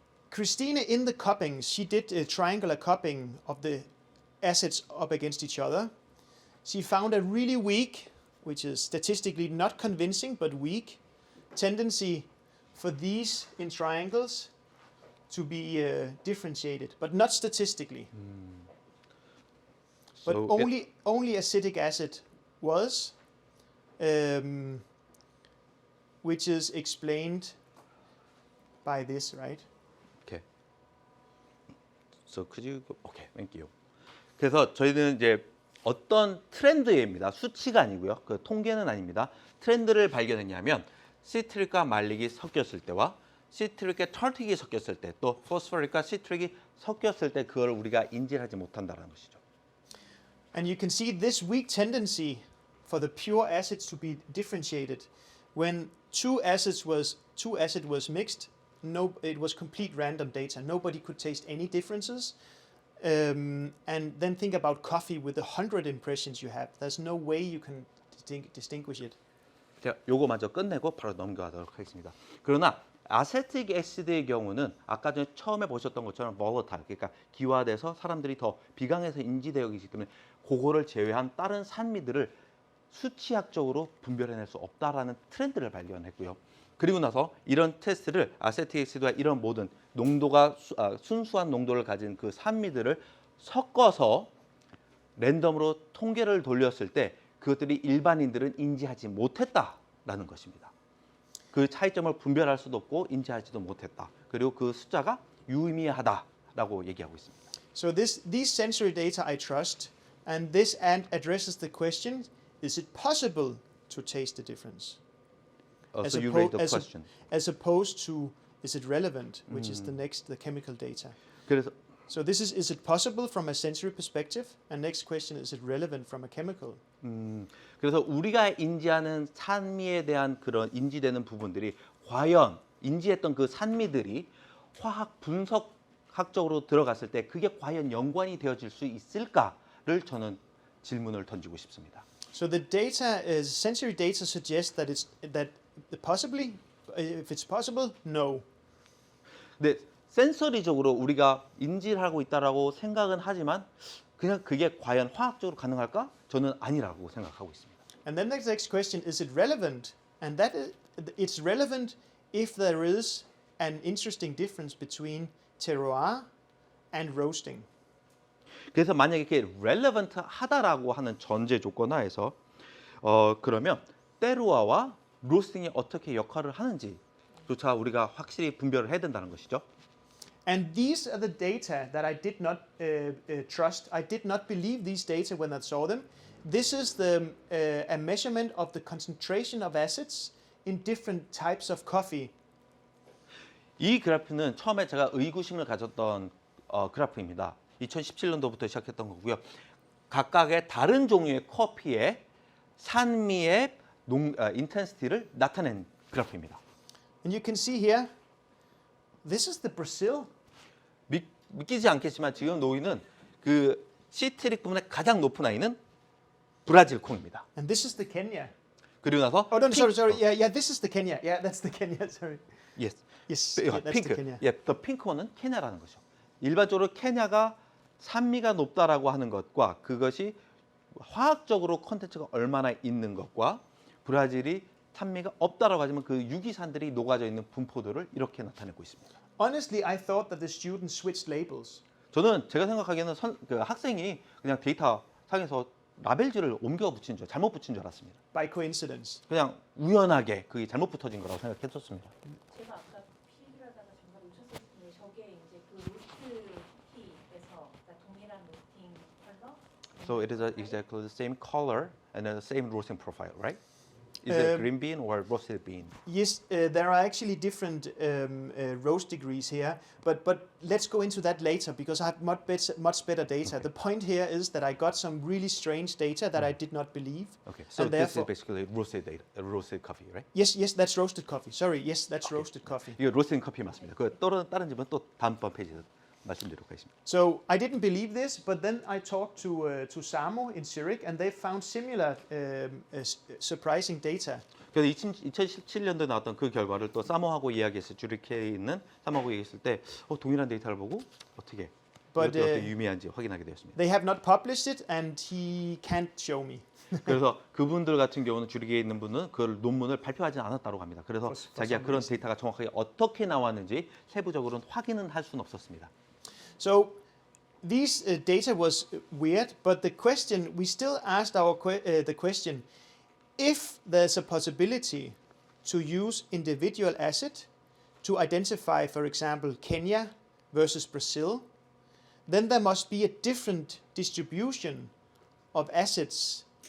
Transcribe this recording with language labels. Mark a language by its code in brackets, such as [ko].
[en] Christina, in the cupping, she did a triangular cupping of the acids up against each other. She found a really weak, which is statistically not convincing, but weak, tendency for these in triangles to be differentiated, but not statistically. But So only acetic acid was, which is explained by this, right? Okay. So could you okay, thank you. [ko] 그래서 저희는 이제 어떤 트렌드입니다. 수치가 아니고요. 그 통계는 아닙니다. 트렌드를 발견했냐면 시트릭과 말릭이 섞였을 때와 시트릭과 털틱이 섞였을 때 또 포스포릭과 시트릭이 섞였을 때 그걸 우리가 인지하지 못한다는 것이죠. [en] And you can see this weak tendency for the pure acids to be differentiated when two acid was mixed, it was complete random data. Nobody could taste any differences. And then think about coffee with 100 impressions you have. There's no way you can distinguish it. [ko] 제가 요거 먼저 끝내고 바로 넘어가도록 하겠습니다. 그러나 아세틱 애시드의 경우는 아까 전에 처음에 보셨던 것처럼 volatile, 그러니까 기화돼서 사람들이 더 비강해서 인지되기 때문에 그거를 제외한 다른 산미들을 수치학적으로 분별해낼 수 없다라는 트렌드를 발견했고요. 그리고 나서 이런 테스트를 아세틱 애시드와 이런 모든 농도가 순수한 농도를 가진 그 산미들을 섞어서 랜덤으로 통계를 돌렸을 때 그것들이 일반인들은 인지하지 못했다라는 것입니다. 그 차이점을 분별할 수도 없고 인지하지도 못했다. 그리고 그 숫자가 유의미하다라고 얘기하고 있습니다. [en] So these sensory data I trust, and this addresses the question: is it possible to taste the difference? So you raised the question. As opposed to is it relevant, which is the chemical data. [ko] 그래서 [en] So this is it possible from a sensory perspective? And next question, is it relevant from a chemical? [ko] 그래서 우리가 인지하는 산미에 대한 그런 인지되는 부분들이 과연 인지했던 그 산미들이 화학 분석학적으로 들어갔을 때 그게 과연 연관이 되어질 수 있을까를 저는 질문을 던지고 싶습니다. [en] So the data is sensory data suggests that possibly, if it's possible, no. [ko] 근데 센서리적으로 우리가 인지를 하고 있다라고 생각은 하지만 그냥 그게 과연 화학적으로 가능할까? 저는 아니라고 생각하고 있습니다. [en] And then the next question, is it relevant? And it's relevant if there is an interesting difference between terroir and roasting. [ko] 그래서 만약에 이렇게 relevant 하다라고 하는 전제 조건 하에서 그러면 테루아와 로스팅이 어떻게 역할을 하는지조차 우리가 확실히 분별을 해야 된다는 것이죠. [en] And these are the data that I did not trust. I did not believe these data when I saw them. This is a measurement of the concentration of acids in different types of coffee. [ko] 이 그래프는 처음에 제가 의구심을 가졌던 그래프입니다. 2017년도부터 시작했던 거고요. 각각의 다른 종류의 커피의 산미의 인텐시티를 나타낸 그래프입니다. [en] And you can see here, this is the Brazil. [ko] 믿기지 않겠지만 지금 놓이는 그 시트릭 부분의 가장 높은 아이는 브라질 콩입니다. [en] And this is the Kenya. [ko] 그리고 나서 [en] Oh, no, sorry. Yeah, this is the Kenya. Yeah, that's the Kenya. Sorry. Yes. Yes, yeah, that's [ko] 핑크. [en] the Kenya. [ko] 예, 더 핑크원은 케냐라는 거죠. 일반적으로 케냐가 산미가 높다라고 하는 것과 그것이 화학적으로 컨텐츠가 얼마나 있는 것과 브라질이 산미가 없다라고 하지만 그 유기산들이 녹아져 있는 분포도를 이렇게 나타내고 있습니다. [en] Honestly, I thought that the students switched labels. [ko] 저는 제가 생각하기에는 그 학생이 그냥 데이터 상에서 라벨지를 옮겨 붙인 줄, 잘못 붙인 줄 알았습니다. [en] By coincidence. [ko] 그냥 우연하게 그게 잘못 붙어진 거라고 생각했었습니다. 제가 아까 필기하다가 잠깐 놓쳤을 텐데 저게 이제 그 로스트 쿠키에서 동일한 로스팅 컬러? [en] So it is exactly the same color and the same roasting profile, right? Is it green bean or roasted bean? Yes, there are actually different roast degrees here, but let's go into that later because I have much better data. Okay. The point here is that I got some really strange data that I did not believe. Okay, so And this is therefore- basically roasted data, roasted coffee, right? Yes, that's roasted coffee. Sorry, yes, that's roasted coffee. [ko] 이거 로스팅 커피 맞습니다. 그 다른 집은 또 다음번 페이지에 말씀드리도록 하겠습니다. [en] So I didn't believe this, but then I talked to Samo in Zurich, and they found similar surprising data. [ko] 그래서 2017년도에 나왔던 그 결과를 또 사모하고 이야기했을 주리케에 있는 사모하고 얘기했을 때 동일한 데이터를 보고 어떻게 [en] But, [ko] 이것도 어떻게 유미한지 확인하게 되었습니다. [en] They have not published it, and he can't show me. [ko] 그래서 그분들 같은 경우는 주리케에 있는 분은 그 논문을 발표하지 않았다고 합니다. 그래서 [en] For [ko] 자기가 [en] some [ko] 그런 [en] reason. [ko] 데이터가 정확하게 어떻게 나왔는지 세부적으로는 확인은 할 수는 없었습니다. [en] So these data was weird, but the question we still asked the question: if there's a possibility to use individual acid to identify, for example, Kenya versus Brazil, then there must be a different distribution of acids.